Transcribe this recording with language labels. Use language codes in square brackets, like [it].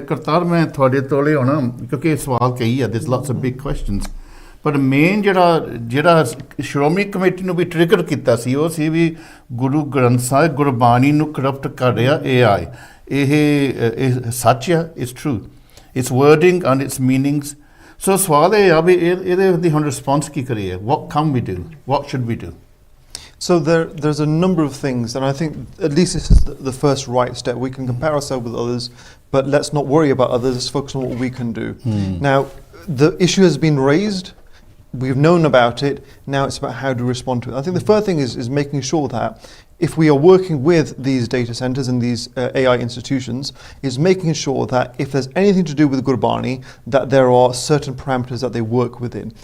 [pa] ਕਰਤਾਰ, ਮੈਂ ਤੁਹਾਡੇ ਤੋਲੇ ਹੋਣਾ ਕਿਉਂਕਿ ਇਹ ਸਵਾਲ ਕਈ ਆ, [en] this lots of big questions, [pa] ਪਰ ਮੇਨ ਜਿਹੜਾ ਸ਼੍ਰੋਮਣੀ ਕਮੇਟੀ ਨੂੰ ਵੀ ਟ੍ਰਿਗਰ ਕੀਤਾ ਸੀ ਉਹ ਸੀ ਵੀ ਗੁਰੂ ਗ੍ਰੰਥ ਸਾਹਿਬ ਗੁਰਬਾਣੀ ਨੂੰ ਕਰਪਟ ਕਰ ਰਿਹਾ AI। ਇਹ ਸੱਚ ਆ, [en] It's true. its wording and its meanings. [pa] So ਸਵਾਲ ਇਹ ਆ ਵੀ ਇਹਦੇ ਦੀ ਹੁਣ response ਕੀ ਕਰੀਏ? [en] What can we do? What should we do? So there's a number of things, and I think at least this is the first right step. We can compare ourselves with others, but let's not worry about others. Let's focus on what we can do. Now, the issue has been raised. We've known about it. Now it's about how to respond to it. I think the first thing is making sure that if we are working with these data centers and these AI institutions, is making sure that if there's anything to do with Gurbani, that there are certain parameters that they work within.